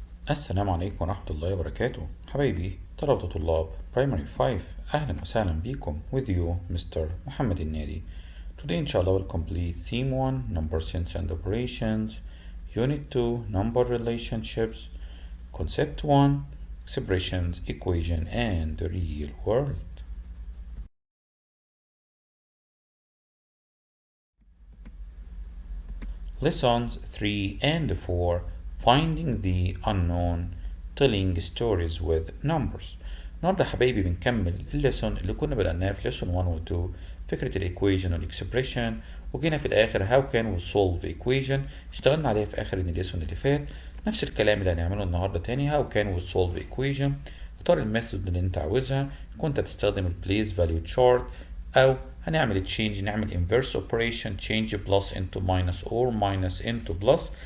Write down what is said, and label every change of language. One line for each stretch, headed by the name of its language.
Arabic: السلام عليكم ورحمة الله وبركاته حبايبي طلبة طلاب Primary 5. أهلا وسهلا بكم
English: with you Mr. Mohamed El-Nady. Today inshallah we'll complete Theme 1 Number Sense and Operations, Unit 2 Number Relationships, Concept 1 Expressions, Equation and the Real World. Lessons 3 and 4 Finding the Unknown, Telling Stories with Numbers.
Arabic: النهارده حبايبي بنكمل الليسون اللي كنا بدأناها في ليسون 1 و 2، فكرة الايكويجن والاكسبريشن، وجينا في الآخر
English: how can we solve equation
Arabic: اشتغلنا عليها في آخر الليسون اللي فات. نفس الكلام اللي هنعمله النهارده تاني
English: how can we solve equation.
Arabic: اختار الميثود اللي انت عاوزها، كنت هتستخدم البليس فاليو تشارت او هنعمل تشينج، نعمل
English: inverse operation change plus into minus or minus into plus.